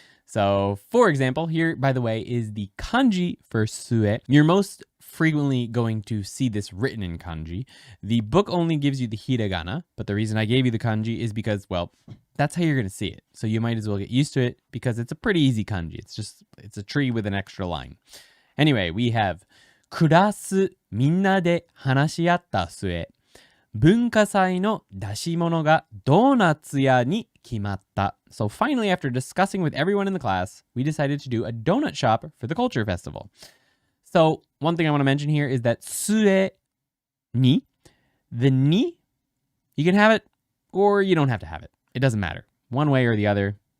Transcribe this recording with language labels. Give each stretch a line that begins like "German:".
English: So, for example, here, by the way, is the kanji for sue. You're most frequently going to see this written in kanji. The book only gives you the hiragana, but the reason I gave you the kanji is because, well, that's how you're going to see it. So you might as well get used to it because it's a pretty easy kanji. It's a tree with an extra line. Anyway, we have
Japanese: クラスみんなで話し合った末、文化祭の出し物がドーナツ屋に決まった。
English: So finally, after discussing with everyone in the class, we decided to do a donut shop for the culture festival. So one thing I want to mention here is that 末に, the ni, you can have it or you don't have to have it. It doesn't matter. One way or the other.